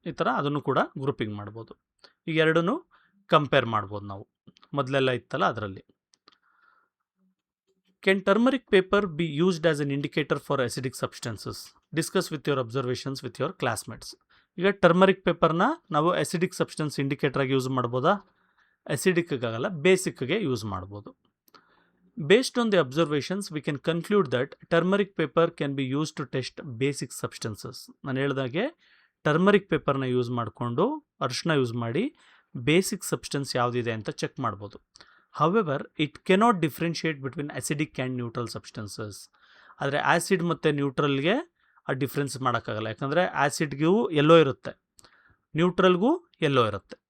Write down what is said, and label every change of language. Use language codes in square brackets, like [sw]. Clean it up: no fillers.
[kn] ಈ ಥರ ಅದನ್ನು ಕೂಡ ಗ್ರೂಪಿಂಗ್ ಮಾಡ್ಬೋದು. ಈಗ ಎರಡೂ ಕಂಪೇರ್ ಮಾಡ್ಬೋದು ನಾವು, ಮೊದಲೆಲ್ಲ ಇತ್ತಲ್ಲ ಅದರಲ್ಲಿ. [en] Can turmeric paper be used as an indicator for acidic substances? Discuss with your observations with your classmates. [kn] ಈಗ ಟರ್ಮರಿಕ್ ಪೇಪರ್ನ ನಾವು ಅಸಿಡಿಕ್ ಸಬ್ಸ್ಟೆನ್ಸ್ ಇಂಡಿಕೇಟರಾಗಿ ಯೂಸ್ ಮಾಡ್ಬೋದಾ? ಅಸಿಡಿಕ್ಕಾಗಲ್ಲ, ಬೇಸಿಕ್ಗೆ ಯೂಸ್ ಮಾಡ್ಬೋದು. [en] Based on the observations, we can conclude that turmeric paper can be used to test basic substances. [kn] ನಾನು ಹೇಳಿದಾಗೆ turmeric ಪೇಪರ್ನ use ಮಾಡಿಕೊಂಡು ಅರಿಶಿನ ಯೂಸ್ ಮಾಡಿ ಬೇಸಿಕ್ ಸಬ್ಸ್ಟೆನ್ಸ್ ಯಾವುದಿದೆ ಅಂತ ಚೆಕ್ ಮಾಡ್ಬೋದು. [en] However it cannot differentiate between acidic and neutral substances. [kn] ಆದರೆ ಆ್ಯಸಿಡ್ ಮತ್ತು ನ್ಯೂಟ್ರಲ್ಗೆ ಆ ಡಿಫ್ರೆನ್ಸ್ ಮಾಡೋಕ್ಕಾಗಲ್ಲ, ಯಾಕಂದರೆ ಆ್ಯಸಿಡ್ಗೂ ಎಲ್ಲೋ ಇರುತ್ತೆ, ನ್ಯೂಟ್ರಲ್ಗೂ ಎಲ್ಲೋ ಇರುತ್ತೆ.